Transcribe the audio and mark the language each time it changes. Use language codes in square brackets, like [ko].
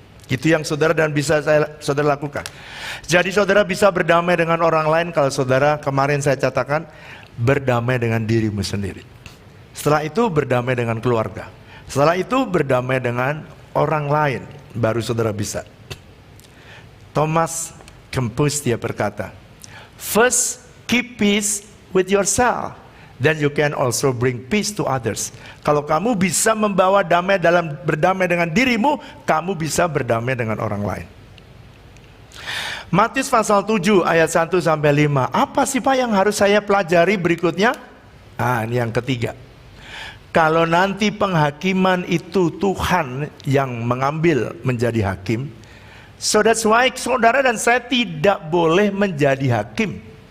[id] Itu yang saudara dan bisa saudara lakukan. Jadi saudara bisa berdamai dengan orang lain kalau saudara, kemarin saya katakan, berdamai dengan dirimu sendiri. Setelah itu berdamai dengan keluarga. Setelah itu berdamai dengan orang lain. Baru saudara bisa. [en] Thomas Kempis [id] dia berkata, [en] first keep peace with yourself, then you can also bring peace to others. [id] Kalau kamu bisa membawa damai dalam berdamai dengan dirimu, kamu bisa berdamai dengan orang lain. Matius pasal 7 ayat 1 sampai 5. Apa sih Pak yang harus saya pelajari berikutnya? Ini yang ketiga. Kalau nanti penghakiman itu Tuhan yang mengambil menjadi hakim, [en] so that's why [id] saudara dan saya tidak boleh menjadi hakim.